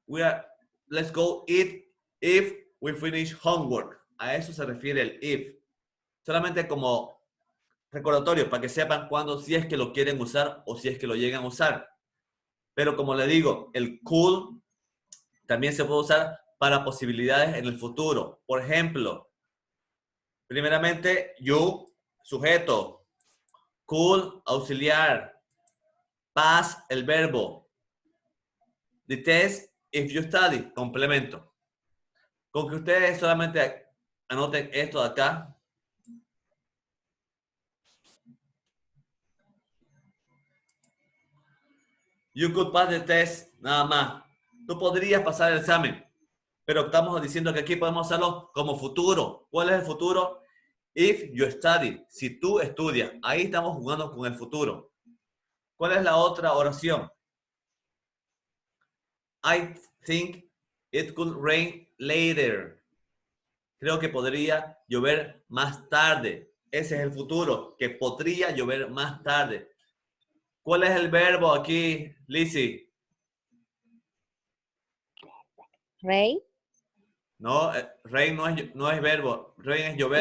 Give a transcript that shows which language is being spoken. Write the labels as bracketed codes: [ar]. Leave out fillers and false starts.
[en] Let's go eat if we finish homework. [es] A eso se refiere el if. Solamente como recordatorio para que sepan cuándo, si es que lo quieren usar o si es que lo llegan a usar. Pero como le digo, el could también se puede usar para posibilidades en el futuro. Por ejemplo, primeramente, you, sujeto, could, auxiliar, pass, el verbo, [en] the test, if you study, [es] complemento. Con que ustedes solamente anoten esto de acá. [en] You could pass the test, [es] nada más. Tú podrías pasar el examen, pero estamos diciendo que aquí podemos hacerlo como futuro. ¿Cuál es el futuro? [en] If you study, [es] si tú estudias. Ahí estamos jugando con el futuro. ¿Cuál es la otra oración? [en] I think it could rain later. [es] Creo que podría llover más tarde. Ese es el futuro, que podría llover más tarde. ¿Cuál es el verbo aquí, Lizzy? [en] Rain. [es] No, rain no es verbo. Rain es llover.